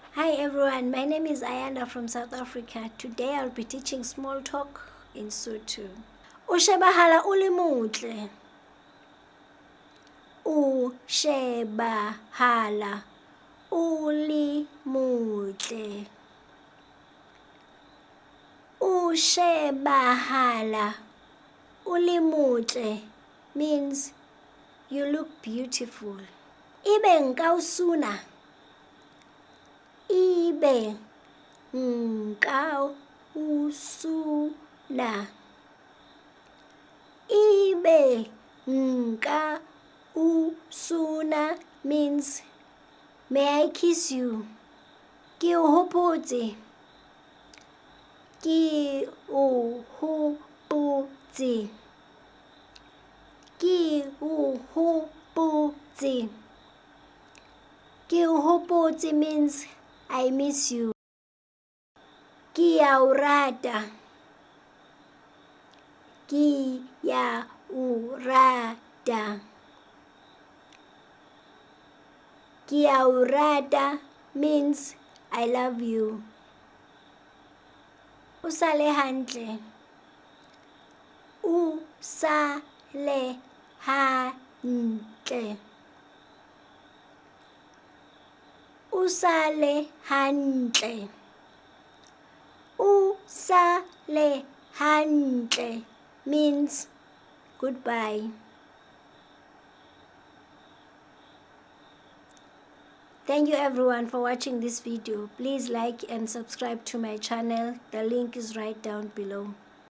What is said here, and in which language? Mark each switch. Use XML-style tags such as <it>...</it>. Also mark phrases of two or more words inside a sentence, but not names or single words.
<en>Hi everyone, my name is Ayanda from South Africa. Today I'll be teaching small talk in Sotho.</en> <st>O shebahala o le motle. O shebahala o le motle. O shebahala o le motle</st> <en>means you look beautiful.</en> <st>Ibe nka usuna. Ibe nka usuna. Ibe nka usuna</st> <en>means may I kiss you?</en> <st>Ke o hopotse. Ke o hopotse. Ke o hopotse. Ke o hopotse</st> <en>means I miss you.</en> <st>Ke a o rata. Ke ya o rata. Ke a o rata</st> <en>means I love you.</en> <st>O sale hantle. O sale hantle. O sale hantle. O sale hantle</st> <en>means goodbye. Thank you everyone for watching this video. Please like and subscribe to my channel. The link is right down below.</en>